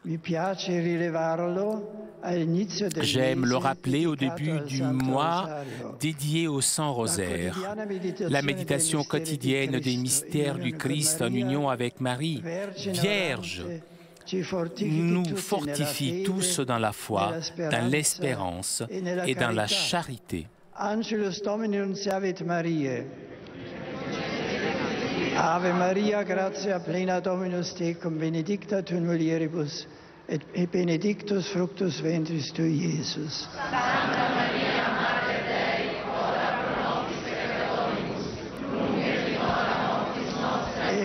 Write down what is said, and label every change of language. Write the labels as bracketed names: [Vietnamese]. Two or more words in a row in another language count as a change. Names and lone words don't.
[French] J'aime le rappeler au début du mois dédié au Saint Rosaire. La méditation quotidienne des mystères du Christ en union avec Marie, Vierge, nous fortifie tous dans la foi, dans l'espérance et dans la charité. [Latin] Angelus Domini nunciavit Mariae. Ave Maria, gratia plena Dominus tecum, benedicta tu in mulieribus, et benedictus fructus ventris tui, Iesus. Santa Maria, Mater Dei, ora pro nobis peccatoribus, nunc et in hora mortis nostrae.